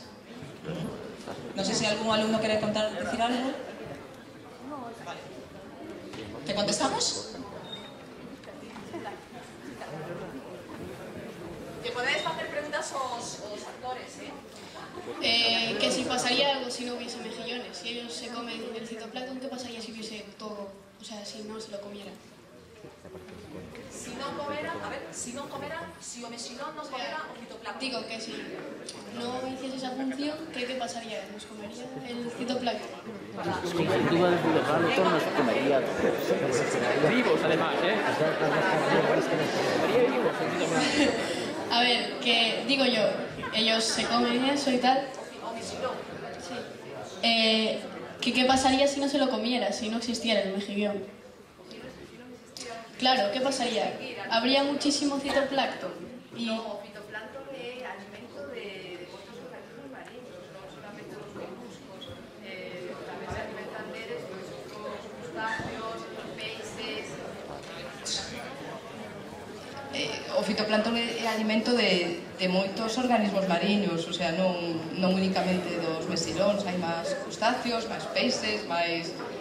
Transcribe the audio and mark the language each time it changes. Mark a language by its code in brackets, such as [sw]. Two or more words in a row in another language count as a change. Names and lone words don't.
[gl] Non sei se algún alumno quere decir algo. [es] Vale. ¿Te contestamos? [gl] Te podedes facer preguntas aos actores, [es] Que si pasaría algo si no hubiese mejillones, si ellos se comen el citoplancton, ¿qué pasaría si hubiese todo? O sea, si no se lo comieran. [gl] Si non comera, a ver, si non comera, si o mexilón non comera o fitoplancton. [es] Digo que si no hiciese esa función, ¿qué pasaría? ¿Nos comería el fitoplancton? Sin duda desde el plancton nos comería vivos además, comería vivos. A ver, que digo yo, ellos se comen eso y tal. [gl] O mexilón. [es] Sí. ¿Qué pasaría si no se lo comiera, si no existiera el mejillón? Claro, ¿qué pasaría? Habría muchísimo fitoplancton. Y No, [gl] o fitoplancton é alimento de moitos organismos marinos, non solamente dos moluscos. Tamén se alimentan deles, pois, outros crustáceos, peixes. O fitoplancton é alimento de moitos organismos mariños, [es] o sea, [gl] non únicamente dos mexilóns, hai máis crustáceos, máis peixes, máis...